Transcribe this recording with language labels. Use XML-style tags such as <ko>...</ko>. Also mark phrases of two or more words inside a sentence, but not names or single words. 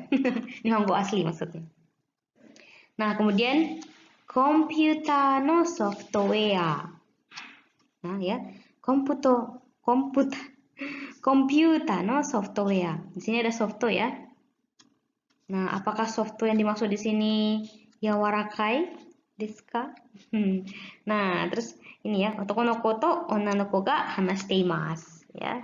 <id>Nihongo asli maksudnya. Nah, kemudian</id> <ja>コンピューターのソフトウェア.</ja> <id>Nah, ya.</id> <ja>コンピューターのソフトウェア.</ja> <id>Di sini ada software ya. Nah, apakah software yang dimaksud di sini</id> <ja>柔らかいですか?</ja> <id>Nah, terus ini ya,</id> <ja>男のこと女の子が話しています ya.</ja>